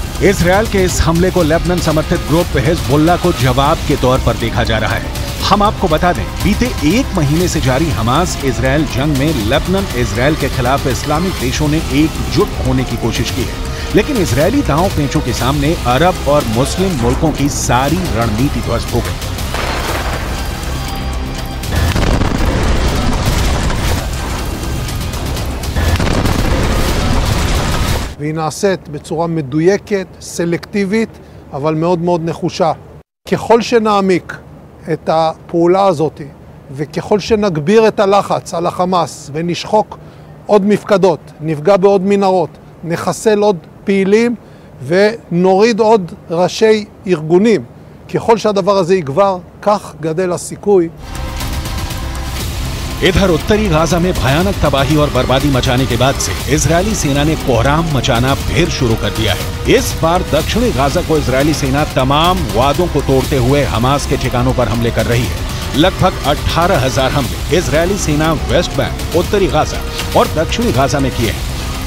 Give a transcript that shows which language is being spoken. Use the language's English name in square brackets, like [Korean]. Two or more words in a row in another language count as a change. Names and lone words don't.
[Hindi] इजरायल के इस हमले को लेबनान समर्थित ग्रुप हिजबुल्लाह को जवाब के तौर पर देखा जा रहा है। हम आपको बता दें, बीते 1 महीने से जारी हमास इजरायल जंग में लेबनान इजरायल के खिलाफ इस्लामिक देशों ने एकजुट होने की कोशिश की है। लेकिन इजरायली दांव पेंचों के सामने अरब और मुस्लिम मुल्कों की सारी रणनीति ध्वस्त हो गई। [Hebrew] והיא נעשית בצורה מדויקת, סלקטיבית, אבל מאוד מאוד נחושה. ככל שנעמיק את הפעולה הזאת, וככל שנגביר את הלחץ על החמאס, ונשחוק עוד מפקדות, נפגע בעוד מנהרות, נחסל עוד פעילים, ונוריד עוד ראשי ארגונים, ככל שהדבר הזה יגבר, כך גדל הסיכוי. [Hindi] इधर उत्तरी गाजा में भयानक तबाही और बर्बादी मचाने के बाद से इजरायली सेना ने कोहराम मचाना फिर शुरू कर दिया है। इस बार दक्षिणी गाजा को इजरायली सेना तमाम वादों को तोड़ते हुए हमास के ठिकानों पर हमले कर रही है। लगभग 18,000 हमले इजरायली सेना वेस्ट बैंक, उत्तरी गाजा और दक्षिणी गाजा में किए हैं।